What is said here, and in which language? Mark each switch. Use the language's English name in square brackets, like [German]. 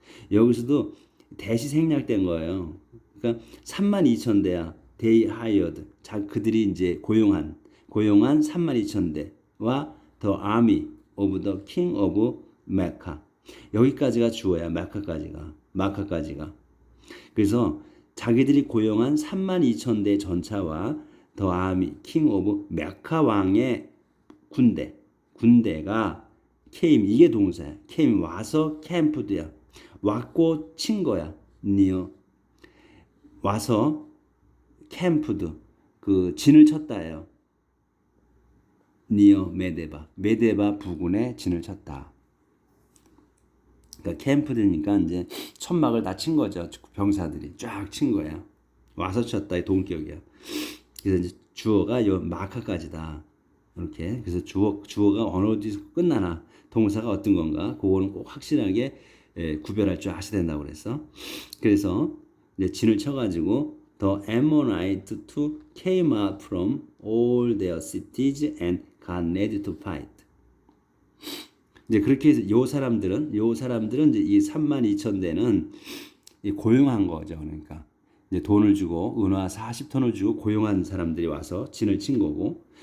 [Korean] 여기서도 대시 생략된 거예요. 그러니까 32,000대야. [English] they hired. [Korean] 그들이 이제 고용한 32,000대와 [English] the army of the king of Mecca. [Korean] 여기까지가 주어야. 마카까지가. 그래서 자기들이 고용한 32,000대 전차와 [English] the army king of [Korean] 메카 왕의 군대가 came 이게 동사야. came 와서 캠프드야. 왔고 친 거야. near 와서 캠프드 그 진을 쳤다예요. near 메데바 부근에 진을 쳤다. 그러니까 캠프드니까 이제 천막을 다 친 거죠. 병사들이 쫙 친 거야. 와서 쳤다의 동격이야. 그래서 이제 주어가 요 마카까지다. 이렇게 그래서 주어가 어느 어디서 끝나나 동사가 어떤 건가 그거는 꼭 확실하게 구별할 줄 아셔야 된다고 그랬어. 그래서 이제 진을 쳐가지고 [English] the Ammonites to came out from all their cities and got ready to fight. [Korean] 이제 그렇게 해서 요 사람들은 이제 이 32,000대는 고용한 거죠. 그러니까 이제 돈을 주고 은화 40톤을 주고 고용한 사람들이 와서 진을 친 거고.